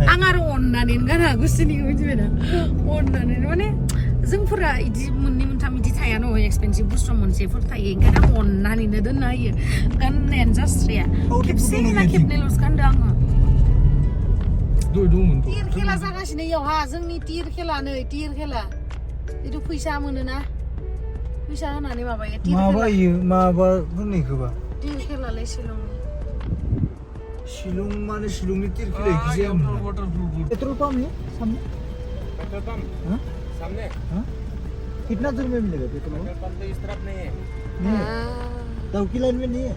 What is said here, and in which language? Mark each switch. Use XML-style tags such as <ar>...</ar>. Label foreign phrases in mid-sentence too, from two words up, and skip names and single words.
<brx>आं आरो अननानै गाना गुसुनिखौ मिथिबायना अननानै माने जोंफोरा इदि मोननै मोनथाम इदि थाया न एक्सपेन्सिभ बुस्थु मोनसेफोर थायो ओंखायनो आं अननानैनो दोनना होयो गाननायानो जास्राया खेबसे ना खेबनैल'सो गानदों आङो तिर खेला जागासिनो इयावहा जोंनि तिर खेला जिथु फैसा मोनोना फैसा होनानै माबायो तिर खेला माबायो माबा होननायखौबा तिर खेलालै शिलं माने शिलंनि तिर खेला जाया</brx> <hi>पेट्रोल पंप है सामने पेट्रोल पंप हाँ सामने हाँ कितना दूर में मिलेगा पेट्रोल पंप तो इस तरफ नहीं है दाउकी लाइन में नहीं है</hi>